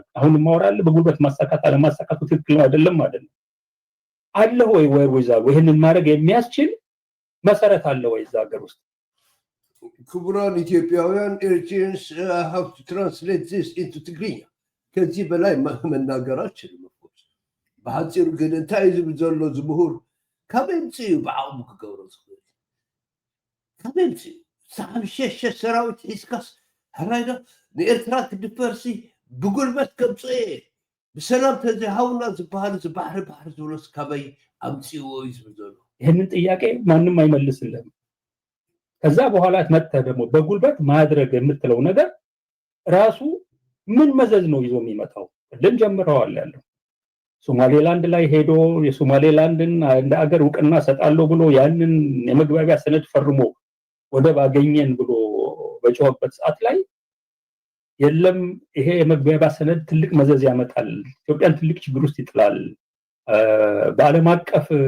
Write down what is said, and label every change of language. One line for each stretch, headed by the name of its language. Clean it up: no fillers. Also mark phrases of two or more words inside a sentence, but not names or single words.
Amharic: አሁን ማወራለ በጉልበት ማሳካት አለማሳካቱ ትክክል ነው አይደለም አለ ወይ ወይዛው ይሄንን ማድረግ የሚያስችል መሰረት አለ ወይ እዛ ሀገር ውስጥ? ክቡራን ኢትዮጵያውያን
English: Eritreans how to translate this into
Tigrinya: ትግርኛ
Amharic: ከዚህ በላይ መናገር አልችልም።
Tigrinya: በሓፂሩ ግን እንታይ ዝብል ዘሎ ዝምሁር ካበይ ምፅኡ ብዓቕሙ ክገብሮ ዝኽእል ካበይ ምፅኡ ሳዕብ ሸሸ ሰራዊት ሒዝካስ ሕራይዶ ንኤርትራ ክድፈርሲ ብጉልበት ከምፅኦ እየ ብሰላም ተዘይሃውና ዝበሃል ባሕሪ ዝብሎስ ካበይ ኣምፅዎ እዩ ዝብል ዘሎ።
Amharic: ይህንን ጥያቄ ማንም አይመልስልህም። ከዛ በኋላ መጥተህ ደግሞ በጉልበት ማድረግ የምትለው ነገር ራሱ ምን መዘዝ ነው ይዞ የሚመጣው? ቅድም ጀምረዋል ያለው ሶማሌላንድ ላይ ሄዶ የሶማሌላንድን እንደ አገር እውቅና ሰጣለሁ ብሎ ያንን የመግባቢያ ሰነድ ፈርሞ ወደብ አገኘን ብሎ በጮህበት ሰዓት ላይ የለም ይሄ የመግባቢያ ሰነድ ትልቅ መዘዝ ያመጣል፣ ኢትዮጵያን ትልቅ ችግር ውስጥ ይጥላል፣ በዓለም አቀፍ